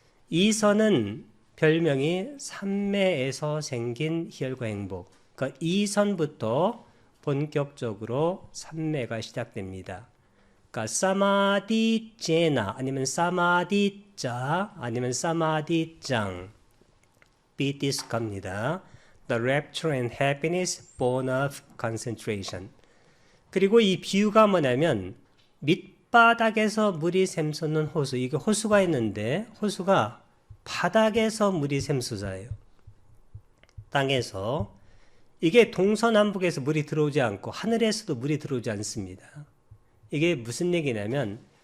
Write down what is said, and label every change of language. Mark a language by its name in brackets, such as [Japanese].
[Korean] 이 선은 별명이 삼매에서 생긴 희열과 행복. 그러니까 이 선부터 본격적으로 삼매가 시작됩니다. 그러니까 사마디제나 아니면 사마디자 아니면 사마디짱, 비티스카입니다. [English] The rapture and happiness born of concentration. [Korean] 그리고 이 비유가 뭐냐면 밑바닥에서 물이 샘솟는 호수, 이게 호수가 있는데 호수가 바닥에서 물이 샘솟아요. 땅에서. 이게 동서남북에서 물이 들어오지 않고 하늘에서도 물이 들어오지 않습니다. 이게 무슨 얘기냐면